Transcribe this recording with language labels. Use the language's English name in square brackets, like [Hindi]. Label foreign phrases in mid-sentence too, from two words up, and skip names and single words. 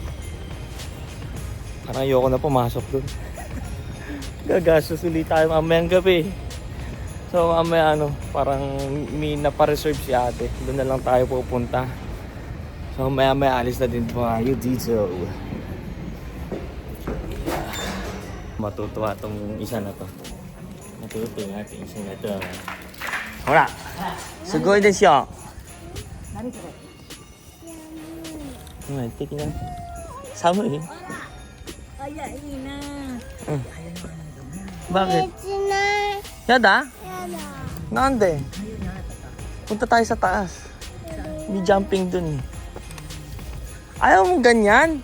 [Filipino] parang ayoko na pumasok dun gagastos ulit tayo mamayang gabi so mamaya parang may napareserve si ate doon na lang tayo pupunta so maya alis na din tayo dito matutuwa tong isa na to. Matutuwa yung ating isa na to. Hora! [Japanese] すごいですよ! [Filipino] Nani ko? Tingnan na. Samui? Ay, na. Bakit? Yada? Nande? Punta tayo sa taas. May jumping dun. Ayaw mong ganyan?